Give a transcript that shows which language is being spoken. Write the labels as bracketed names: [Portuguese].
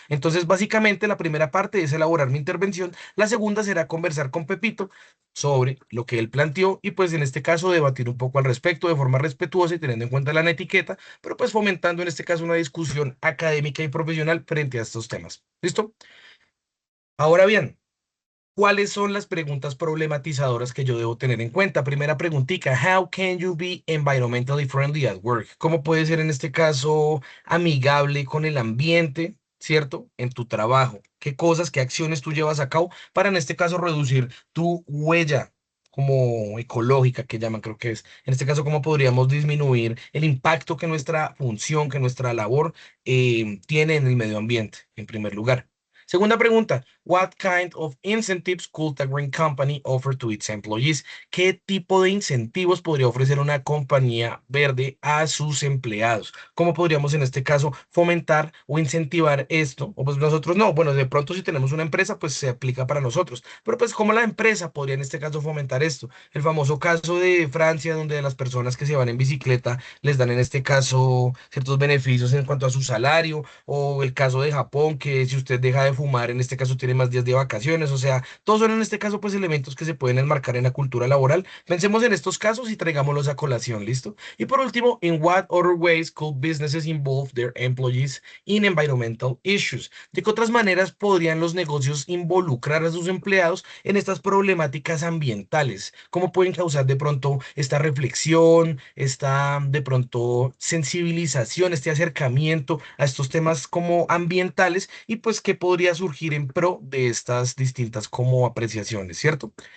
[Spanish] Entonces básicamente la primera parte es elaborar mi intervención, la segunda será conversar con Pepito sobre lo que él planteó y pues en este caso debatir un poco al respecto de forma respetuosa y teniendo en cuenta la etiqueta pero pues fomentando en este caso una discusión académica y profesional frente a estos temas. ¿Listo? Ahora bien, ¿cuáles son las preguntas problematizadoras que yo debo tener en cuenta? Primera preguntita, [English] how can you be environmentally friendly at work? [Spanish] ¿Cómo puede ser en este caso amigable con el ambiente, ¿cierto? En tu trabajo. ¿Qué cosas, qué acciones tú llevas a cabo para en este caso reducir tu huella como ecológica que llaman, creo que es. En este caso, ¿cómo podríamos disminuir el impacto que nuestra función, que nuestra labor tiene en el medio ambiente, en primer lugar? Segunda pregunta, [English] what kind of incentives could a green company offer to its employees? [Spanish] ¿Qué tipo de incentivos podría ofrecer una compañía verde a sus empleados? ¿Cómo podríamos en este caso fomentar o incentivar esto? O pues nosotros no, bueno, de pronto si tenemos una empresa, pues se aplica para nosotros, pero pues ¿cómo la empresa podría en este caso fomentar esto? El famoso caso de Francia, donde las personas que se van en bicicleta les dan en este caso ciertos beneficios en cuanto a su salario o el caso de Japón, que si usted deja de fumar, en este caso tiene más días de vacaciones, o sea, todos son en este caso pues elementos que se pueden enmarcar en la cultura laboral. Pensemos en estos casos y traigámoslos a colación, ¿listo? Y por último, [English] ¿in what other ways could businesses involve their employees in environmental issues? [Spanish] ¿De qué otras maneras podrían los negocios involucrar a sus empleados en estas problemáticas ambientales? ¿Cómo pueden causar de pronto esta reflexión, esta de pronto sensibilización, este acercamiento a estos temas como ambientales y pues qué podría surgir en pro de estas distintas como apreciaciones, ¿cierto?